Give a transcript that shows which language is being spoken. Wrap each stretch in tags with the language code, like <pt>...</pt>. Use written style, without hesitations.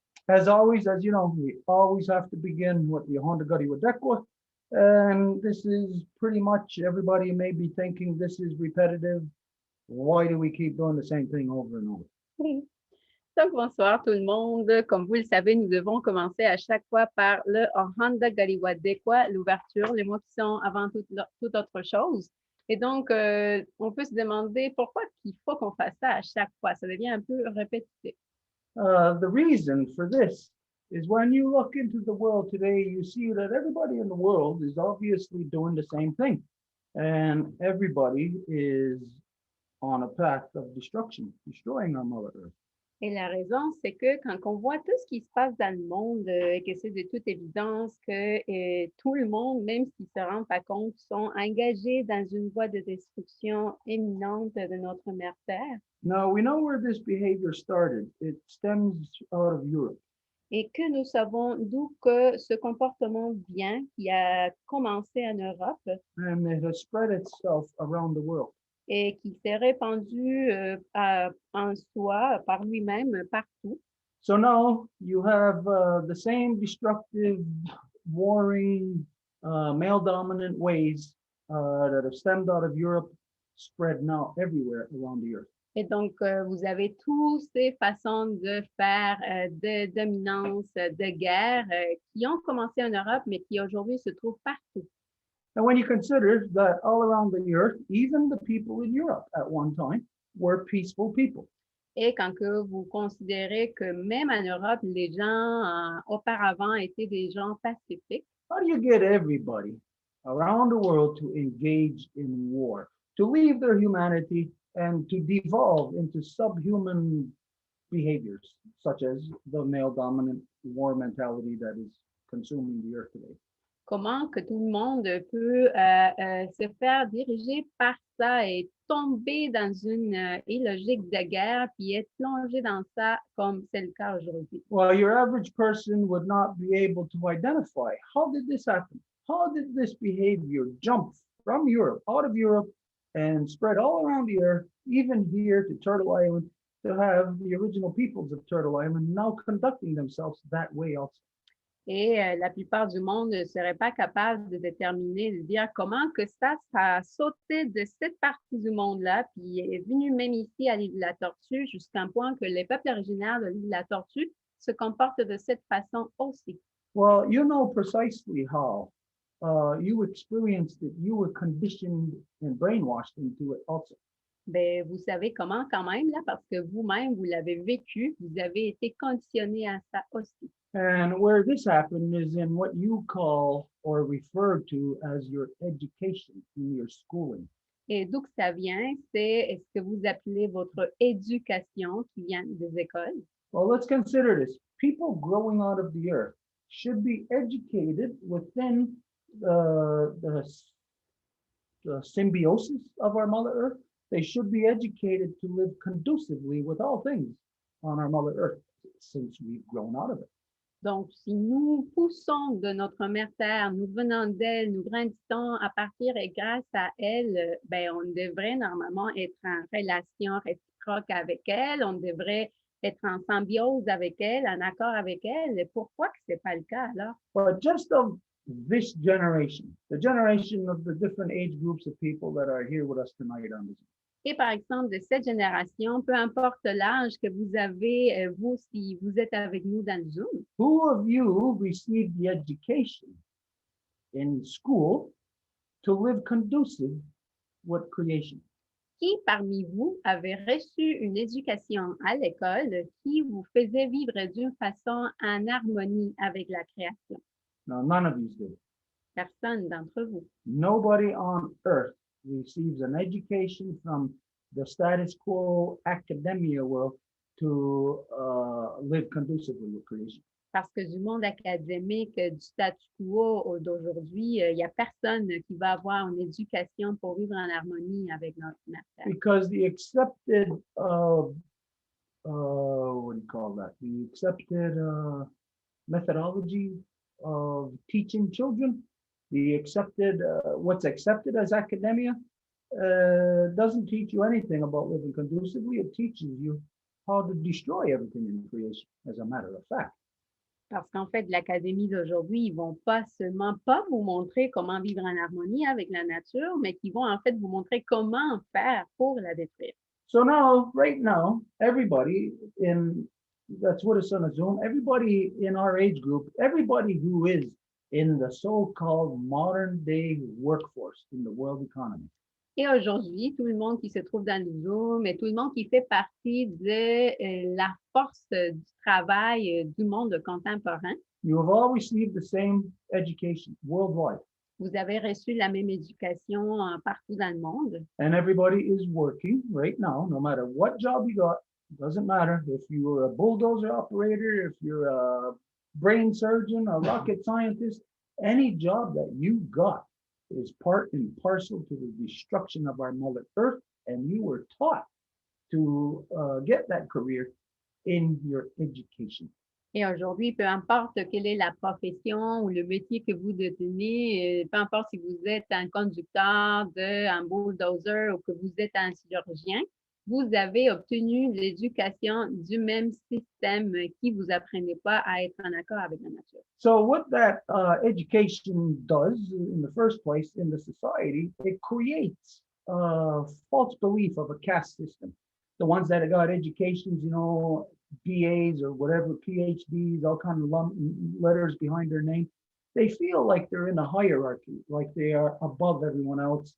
<en>As always, as you know, we always have to begin with the Honda Gutty Wadekwa. And this is pretty much everybody may be thinking this is repetitive. Why do we keep doing the same thing over and over?</en> <fr>Oui. Donc, bonsoir tout le monde. Comme vous le savez, nous devons commencer à chaque fois par le Ohanda Galiwadekwa, l'ouverture, les mots qui sont avant toute autre chose. Et donc, on peut se demander pourquoi il faut qu'on fasse ça à chaque fois. Ça devient un peu répétitif.</fr> <en>The reason for this is when you look into the world today, you see that everybody in the world is obviously doing the same thing. And everybody is on a path of destruction, destroying our Mother Earth.</en> <fr>Et la raison, c'est que quand on voit tout ce qui se passe dans le monde, et que c'est de toute évidence que tout le monde, même s'ils ne se rendent pas compte, sont engagés dans une voie de destruction imminente de notre mère Terre.</fr> <en>Now, we know where this behavior started. It stems out of Europe.</en> <fr>Et que nous savons d'où que ce comportement vient, qui a commencé en Europe.</fr> <en>And it has spread itself around the world.</en> <fr>Et qui s'est répandu en soi, par lui-même, partout.</fr> <en>So now you have the same destructive, warring, male-dominant ways that have stemmed out of Europe, spread now everywhere around the earth.</en> <fr>Et donc, vous avez toutes ces façons de faire de dominance, de guerre qui ont commencé en Europe, mais qui aujourd'hui se trouvent partout.</fr> <en>And when you consider that all around the earth, even the people in Europe at one time were peaceful people.</en> <fr>Et quand que vous considérez que même en Europe, les gens auparavant étaient des gens pacifiques.</fr> <en>How do you get everybody around the world to engage in war, to leave their humanity and to devolve into subhuman behaviors, such as the male-dominant war mentality that is consuming the earth today?</en> <fr>Comment que tout le monde peut se faire diriger par ça et tomber dans une illogique de guerre puis être plongé dans ça comme c'est le cas aujourd'hui?</fr> <en>Well, your average person would not be able to identify how did this happen? How did this behavior jump from Europe, out of Europe, and spread all around the earth, even here to Turtle Island, to have the original peoples of Turtle Island now conducting themselves that way also?</en> <fr>Et la plupart du monde ne serait pas capable de déterminer, de dire comment que ça a sauté de cette partie du monde-là, puis est venu même ici à l'île de la Tortue, jusqu'à un point que les peuples originaires de l'île de la Tortue se comportent de cette façon aussi.</fr> <en>Well, you know precisely how you experienced it. You were conditioned and brainwashed into it also.</en> <fr>Ben, vous savez comment quand même, là, parce que vous-même, vous l'avez vécu, vous avez été conditionné à ça aussi.</fr> <en>And where this happened is in what you call or refer to as your education, in your schooling.</en> <fr>Et d'où que ça vient, c'est ce que vous appelez votre éducation qui vient des écoles.</fr> <en>Well, let's consider this. People growing out of the earth should be educated within the symbiosis of our Mother Earth. They should be educated to live conducively with all things on our Mother Earth since we've grown out of it.</en> <fr>Donc, si nous poussons de notre mère terre, nous venons d'elle, nous grandissons à partir et grâce à elle, ben, on devrait normalement être en relation réciproque avec elle, on devrait être en symbiose avec elle, en accord avec elle. Pourquoi que ce n'est pas le cas alors?</fr> <en>But just of this generation, the generation of the different age groups of people that are here with us tonight on this.</en> <fr>Et par exemple, de cette génération, peu importe l'âge que vous avez, vous, si vous êtes avec nous dans le Zoom,</fr> <en>Who of you received the education in school to live conducive with creation?</en> <fr>qui parmi vous avait reçu une éducation à l'école qui vous faisait vivre d'une façon en harmonie avec la création?</fr> <en>No, none of you did.</en> <fr>Personne d'entre vous.</fr> <en>Nobody on earth receives an education from the status quo academia world to live conducively with creation.</en> <fr>Parce que du monde académique, du statu quo d'aujourd'hui, il n'y a personne qui va avoir une éducation pour vivre en harmonie avec notre terre.</fr> <en>Because the accepted, what do you call that? The accepted methodology of teaching children, the accepted, what's accepted as academia, doesn't teach you anything about living conducively. It teaches you how to destroy everything in creation, as a matter of fact.</en> <fr>Parce qu'en fait, l'académie d'aujourd'hui, ils vont pas seulement pas vous montrer comment vivre en harmonie avec la nature, mais qui vont en fait vous montrer comment faire pour la détruire.</fr> <en>So now, right now, everybody that's with us on a Zoom, everybody in our age group, everybody who is in the so-called modern day workforce in the world economy.</en> <fr>Et aujourd'hui, tout le monde qui se trouve dans le Zoom et tout le monde qui fait partie de la force du travail du monde contemporain,</fr> <en>You have all received the same education worldwide.</en> <fr>vous avez reçu la même éducation partout dans le monde.</fr> <en>And everybody is working right now, no matter what job you got. Doesn't matter if you're a bulldozer operator, if you're a brain surgeon, a rocket scientist, any job that you got is part and parcel to the destruction of our Mother Earth. And you were taught to get that career in your education.</en> <fr>Et aujourd'hui, peu importe quelle est la profession ou le métier que vous détenez, peu importe si vous êtes un conducteur un bulldozer ou que vous êtes un chirurgien, vous avez obtenu l'éducation du même système qui vous apprenait pas à être en accord avec la nature.</fr> <en>So what that education does in the first place in the society, it creates a false belief of a caste system. The ones that have got educations, you know, BAs or whatever, PhDs, all kind of letters behind their name, they feel like they're in a hierarchy, like they are above everyone else.</en>